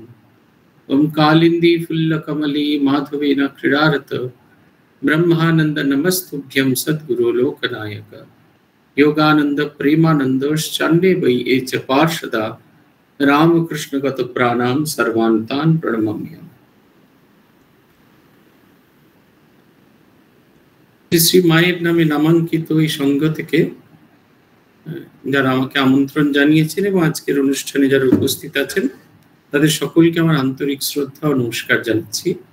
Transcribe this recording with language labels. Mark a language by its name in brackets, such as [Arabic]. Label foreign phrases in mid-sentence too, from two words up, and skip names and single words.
[Sanskrit] ओम कालिंदी फुल्लकमले माधवेन क्रीडारत ब्रह्मानंद नमस्तुभ्यं सद्गुरो लोकनायक योगानंद प्रेमानंदश्चान्ये वै ये च पार्षदा रामकृष्णगत प्राणां सर्वान्तान् प्रणमाम्यहम्। [Bangla] শ্রী মায়ের নামে নামাঙ্কিত এই সংঘ থেকে যারা আমাকে আমন্ত্রণ জানিয়েছেন এবং আজকের অনুষ্ঠানে যারা উপস্থিত আছেন তাদের সকলকে আমার আন্তরিক শ্রদ্ধা ও নমস্কার জানাচ্ছি।